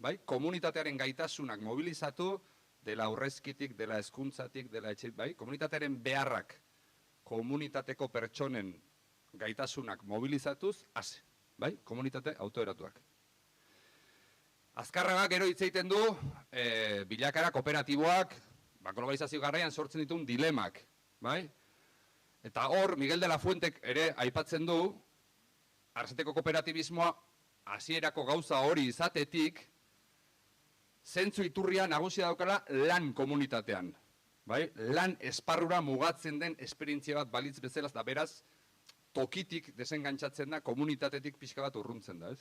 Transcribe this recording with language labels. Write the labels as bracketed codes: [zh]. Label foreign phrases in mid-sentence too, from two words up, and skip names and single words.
[eu] Komunitatearen gaitasunak mobilizatu, dela aurrezkitik, dela hezkuntzatik, dela etxe, bai, komunitatearen beharrak komunitateko pertsonen gaitasunak mobilizatuz, hase, bai, komunitate autoeratuak. Azkarraga gero hitz egiten du, bilakara kooperatiboak, globalizazio garaian sortzen dituen dilemak, bai? Eta hor, Miguel de la Fuentek ere aipatzen du, Arrasateko kooperatibismoa hasierako gauza hori izatetik, zentzu iturria nagusia daukala lan komunitatean. Bai? Lan esparrura mugatzen den esperientzia bat balitz bezala, da beraz, tokitik desengantzatzen da, komunitatetik pixka bat urruntzen da, ez?